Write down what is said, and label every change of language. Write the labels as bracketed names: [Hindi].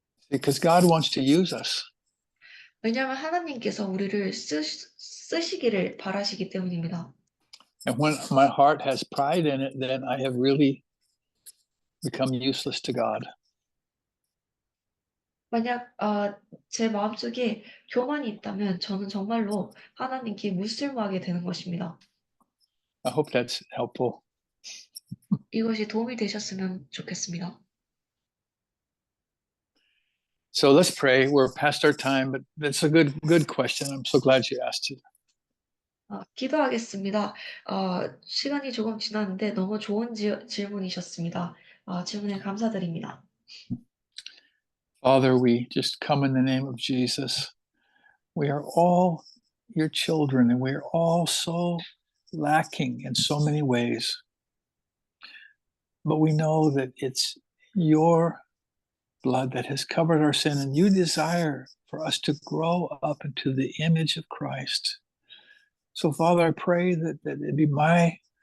[English] Because God wants to use us. [Korean] 왜냐하면 하나님께서 우리를 쓰시기를 바라시기 때문입니다. [English] And when my heart has pride in it, then I have really become useless to God. [Korean] 만약 제 마음속에 교만이 있다면 저는 정말로 하나님께 무쓸모하게 되는 것입니다. [English] I hope that's helpful. [Korean] 이것이 도움이 되셨으면 좋겠습니다. [English] So let's pray. We're past our time, but that's a good question. I'm so glad you asked it. [Korean] 기도하겠습니다. 시간이 조금 지났는데 너무 좋은 질문이셨습니다. 질문에 감사드립니다. [English] Father, we just come in the name of Jesus. We are all your children, and we are all so lacking in so many ways. But we know that it's your blood that has covered our sin, and you desire for us to grow up into the image of Christ. So, Father, I pray that it be my